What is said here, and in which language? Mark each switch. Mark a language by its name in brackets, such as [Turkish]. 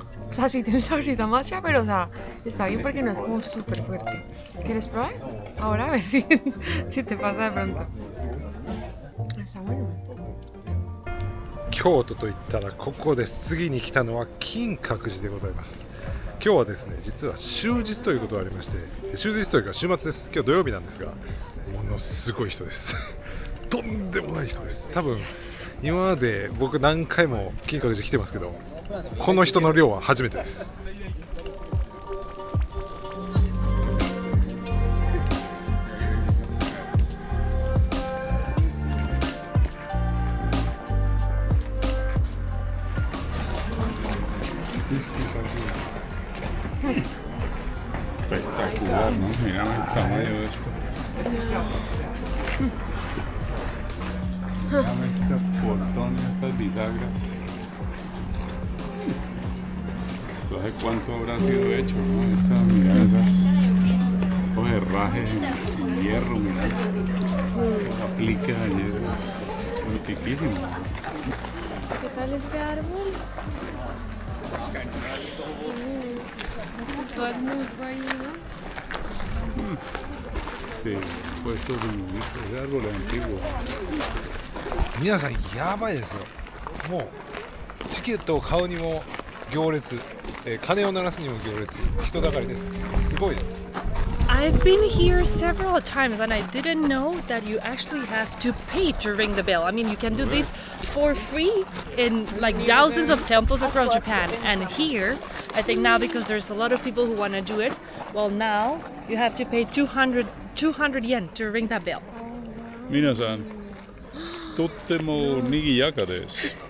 [Spanish] O sea, sí tiene saborcito a matcha, pero o sea, está bien porque no es como súper fuerte. ¿Quieres probar? Ahora a ver si, si te pasa de pronto. Está bueno. [Japanese] 京都といったらここです。次に来たのは金閣寺でございます。今日はですね、実は終日ということがありまして、終日というか週末です。今日土曜日なんですが、ものすごい人です。とんでもない人です。多分今まで僕何回も金閣寺来てますけど、この人の量は初めてです。 [Spanish] Espectacular, ¿no? Mira el tamaño de esto. Mira este portón y estas bisagras. ¿Esto hace cuánto habrá sido hecho, no? Mira esas herrajes en hierro, mira. Apliques de hierro. Antiquísimo. ¿Qué tal este árbol? Todo el musgo ahí, ¿no? Sí, puestos de árbol antiguo. [Japanese] 皆さんやばいですよ。もうチケットを買うにも行列、鐘を鳴らすにも行列、人だかりです。すごいです。 [English] I've been here several times and I didn't know that you actually have to pay to ring the bell. I mean, you can do this for free in like thousands of temples across Japan. And here, I think now because there's a lot of people who want to do it, well, now you have to pay 200 yen to ring that bell. [Japanese] 皆さん、とっても賑やかです。